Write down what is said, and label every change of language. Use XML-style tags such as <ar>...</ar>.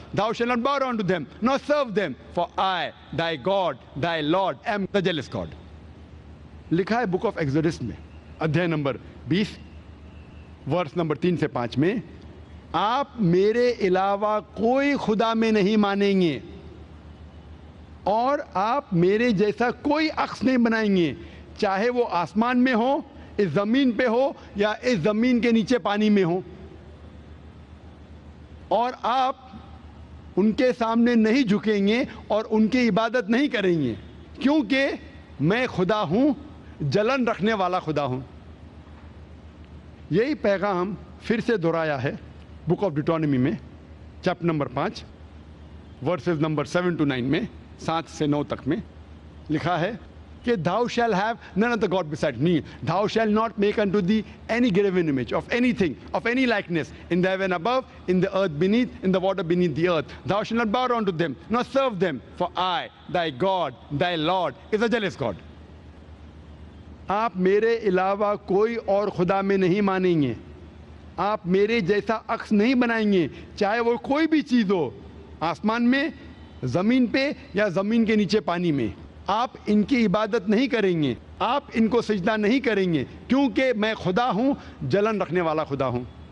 <en>Thou shalt not bow down to them, nor serve them, for I, thy God, thy Lord, am the jealous God.</en> <hi>लिखा है book of exodus में अध्याय number 20 verse number 3 से 5 में, आप मेरे अलावा कोई खुदा में नहीं मानेंगे और आप मेरे जैसा कोई अक्स नहीं बनाएंगे, चाहे वो आसमान में हो, इस ज़मीन पे हो, या इस ज़मीन के नीचे पानी में हो, और आप उनके सामने नहीं झुकेंगे और उनकी इबादत नहीं करेंगे, क्योंकि मैं खुदा हूँ, जलन रखने वाला खुदा हूँ। यही पैगाम फिर से दोहराया है बुक ऑफ ड्यूटोनॉमी में chapter number 5 versus number 7 to 9 में, 7 से 9 तक में लिखा है कि</hi> <en>thou shall have none other God beside me, thou shall not make unto thee any graven image of anything, of any likeness, in the heaven above, in the earth beneath, in the water beneath the earth. Thou shalt not bow down to them, nor serve them, for I, thy God, thy Lord, is a jealous God.</en> <hi>आप मेरे अलावा कोई और खुदा में नहीं मानेंगे, आप मेरे जैसा अक्स नहीं बनाएंगे, चाहे वो कोई भी चीज़ हो, आसमान में, ज़मीन पे, या ज़मीन के नीचे पानी में। आप इनकी इबादत नहीं करेंगे, आप इनको सजदा नहीं करेंगे, क्योंकि मैं खुदा हूँ, जलन रखने वाला खुदा हूँ।</hi>